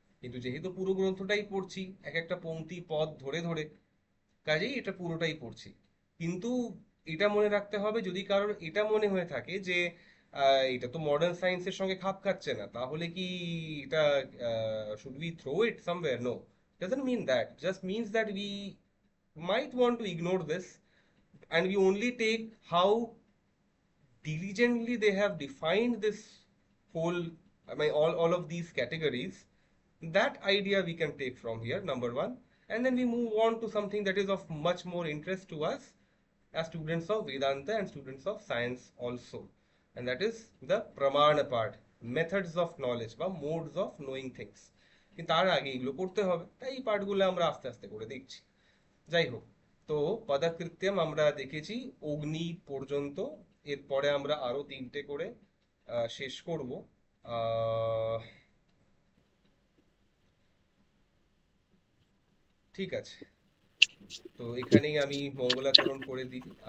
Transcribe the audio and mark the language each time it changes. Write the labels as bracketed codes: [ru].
[bn] কিন্তু যেহেতু পুরো গ্রন্থটাই পড়ছি এক একটা পংক্তি পদ ধরে ধরে, কাজেই এটা পুরোটাই পড়ছি। কিন্তু এটা মনে রাখতে হবে, যদি কারোর এটা মনে হয়ে থাকে যে এটা তো মডার্ন সায়েন্সের সঙ্গে খাপ খাচ্ছে না, তাহলে কি এটা [en] Should we throw it somewhere? No, doesn't mean that, just means that we might want to ignore this and we only take how diligently they have defined this whole, I mean, all of these categories. That idea we can take from here, number one, and then we move on to something that is of much more interest to us as students of Vedanta and students of science also, and that is the pramana part, methods of knowledge বা modes of knowing things. [bn] কিন্তু তার আগে এগুলো পড়তে হবে, তাই এই পার্টগুলো আমরা আস্তে আস্তে করে দেখছি। যাই হোক, তো পদাকৃত্যম আমরা দেখেছি অগ্নি পর্যন্ত। এরপরে আমরা আরো তিনটে করে শেষ করব। আহ ঠিক আছে, তো এখানেই আমি মঙ্গলাচরণ করে দিই।